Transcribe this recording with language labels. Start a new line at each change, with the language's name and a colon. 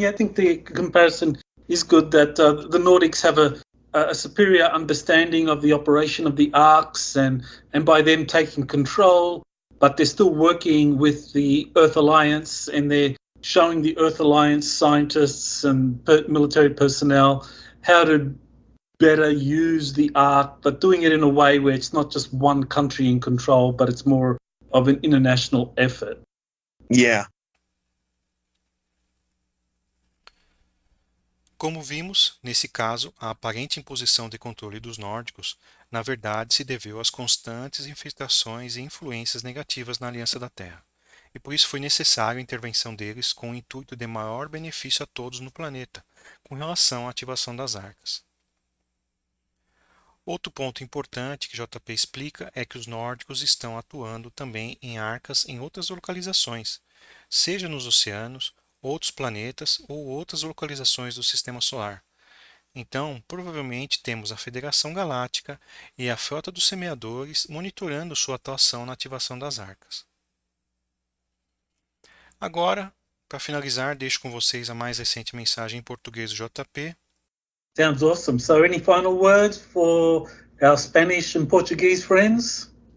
English: Yeah, I think the comparison is good that the Nordics have a superior understanding of the operation of the arcs and by them taking control, but they're still working with the Earth Alliance, and they're showing the Earth Alliance scientists and military personnel how to better use the arc, but doing it in a way where it's not just one country in control, but it's more of an international effort. Yeah.
Portuguese: Como vimos, nesse caso, a aparente imposição de controle dos nórdicos, na verdade, se deveu às constantes infiltrações e influências negativas na Aliança da Terra, e por isso foi necessária a intervenção deles com o intuito de maior benefício a todos no planeta, com relação à ativação das arcas. Outro ponto importante que JP explica é que os nórdicos estão atuando também em arcas em outras localizações, seja nos oceanos, outros planetas ou outras localizações do Sistema Solar. Então, provavelmente temos a Federação Galáctica e a Frota dos Semeadores monitorando sua atuação na ativação das arcas. Agora, para finalizar, deixo com vocês a mais recente mensagem em português do JP.
English: Sounds awesome. So any final words for our Spanish and Portuguese friends?